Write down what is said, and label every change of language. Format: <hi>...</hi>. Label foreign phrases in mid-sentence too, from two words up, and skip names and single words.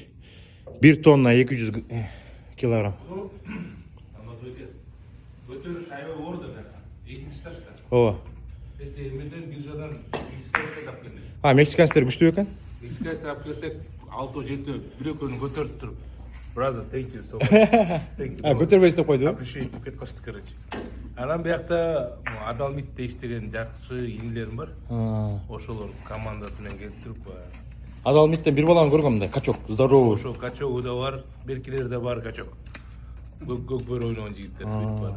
<ky>1 тонна 200 килограмм. Көтөрүш аябай оор да. Экинчи ташта. Ооба. Эмеден биржадан мексиканецтер алып келди. Мексиканецтер күчтүү экен. Мексиканецтер алып келсек 6-7 бирөкөнү көтөрүп туруп.</ky> <en>Brother, thank you so much. Thank you.</en> <ky>Көтөрбөйсүз деп койду. Appreciate деп кетип калышты, короче. Анан биякта Адалмит дештеген жакшы инилерим бар. Ошолор командасы менен келип туруп Адал миттен бир баланы көргөм мындай</ky> <ru>качок, здоровый.</ru> <ky>Ошо качогу да бар, беркилерде бар качок. Көк бөр ойногон жигиттер бүт бар.</ky>